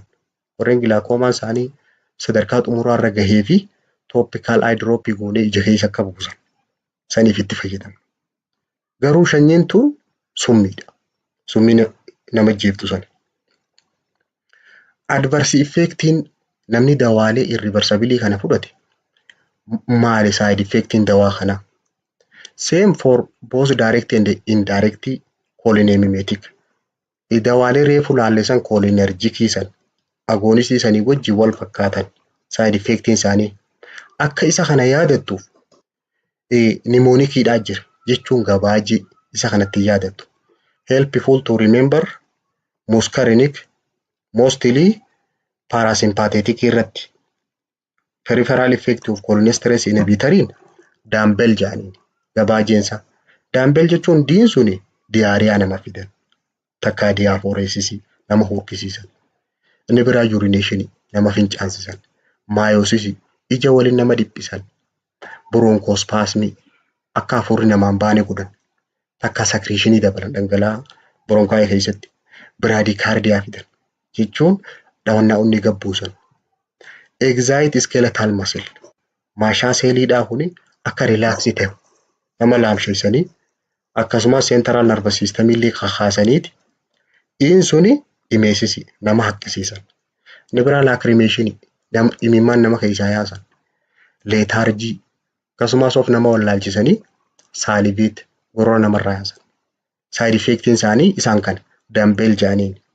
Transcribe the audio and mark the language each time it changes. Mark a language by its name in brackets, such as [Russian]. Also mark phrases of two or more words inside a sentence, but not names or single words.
[Oromo] Warreen glaucoma isaanii sadarkaa xumuraa irra gahee fi [English] topical eye drop [Oromo] goonee ija keessa akka buusan saniif itti fayyadamu. Garuu shanyiin tun summiidha. Summii nama jeeftu sana. Adverse effectiin namni dawaalee irreversible kana fudhate maali [English] side effectiin [Oromo] dawaa kana? [English] Same for both direct and indirect cholinergic. [Oromo] Dawaalee reefu laallesan cholinergic san agonistii sanii wajji wal fakkaatan [English] side effectiin [Oromo] isaanii akka isa kana yaadattuuf pneumonicidhaa jira jechuun gabaajii isa kanatti yaadattu. [English] Helpful to remember muscarinic mostly parasympathetic irratti peripheral effect of cholinesterase [Oromo] inhibitoriin dumbbell jaaniin gabaajeensa. Dumbbell jechuun diin suni diyaariyaa nama fidan takka diaphoresis nama hokkisiisan. Inni biraa urination nama fincaansisan. Meiosis ija waliin nama dhiphisan. Bronchospasm akka hafuurri namaan baane godhan. Takka secretionii dabalan dhangala'aa bronkaa keessatti. Bradycardia fidan jechuun dhawannaa onni gabbuusan. [English] Excite skeletal muscle [Oromo] maashaa seeliidhaa kuni akka relaxii ta'u nama laamsheessanii akkasumas [English] central nervous system [Oromo] illee kakaasaniiti. Dhiin suni dhimeessisi nama haqqisiisan. Inni biraa lacrimation imimmaan nama keessaa yaasan. Lethargy akkasumas of nama wallaalchisanii salivate gorora namarraa yaasan. [English] Side effectiin [Oromo] isaanii isaan kana dumbbell jaaniin.